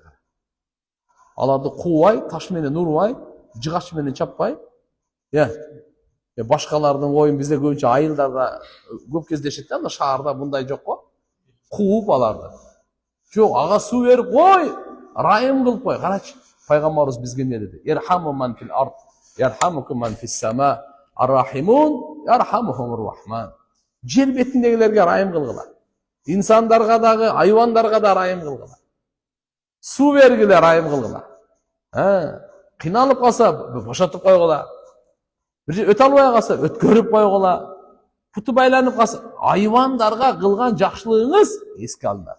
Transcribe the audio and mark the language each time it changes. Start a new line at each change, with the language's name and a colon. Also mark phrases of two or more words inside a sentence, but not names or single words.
Kyrgyz: Аларды куубай, таш менен урбай, жыгач менен чаппай, башкалардын оюн бизде көбүнчө айылдарда көп кездешет да, анда шаарда мындай жок го. Кууп аларды. Жок, ага суу берип кой, райым кылып кой. Карачы, пайгамбарыбыз бизге эмне деди?
Arabic: ارحموا من في الأرض، يرحمكم من في السماء، الراحمون يرحمهم الرحمن.
Kyrgyz: Жер бетиндегилерге райым кылгыла. Инсандарга дагы, айвандарга да райым кылгыла. Суу бергиле, райым кылгыла. Кыйналып калса, бошотуп койгула. Бир өтө албай калса, өткөрүп койгула. Путу байланып калса, айвандарга кылган жакшылыгыңыз эске алынат.